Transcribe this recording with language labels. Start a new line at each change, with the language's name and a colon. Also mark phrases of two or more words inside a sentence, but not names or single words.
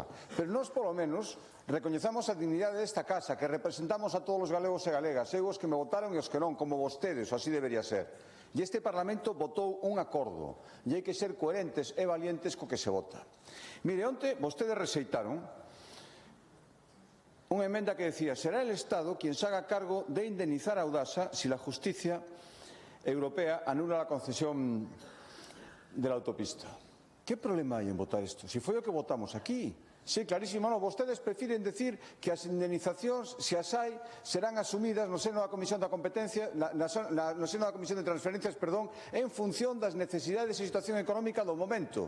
Galician: Pero nós, polo menos, recoñezamos a dignidade desta casa, que representamos a todos os galegos e galegas, eu os que me votaron e os que non, como vostedes, así debería ser. E este Parlamento votou un acordo, e hai que ser coherentes e valientes co que se vota. Mire, onte vostedes rexeitaron unha emenda que decía,
Spanish: será el Estado quien se haga cargo de indemnizar a Audasa si la justicia europea anula la concesión de la autopista.
Galician: ¿Qué problema hai en votar isto? Si foi o que votamos aquí. Sí, clarísimo, no, vostedes prefiren decir que as indemnizacións, se as hai, serán asumidas no seno da Comisión da Competencia, no seno da Comisión de Transferencias, perdón, en función das necesidades e situación económica do momento.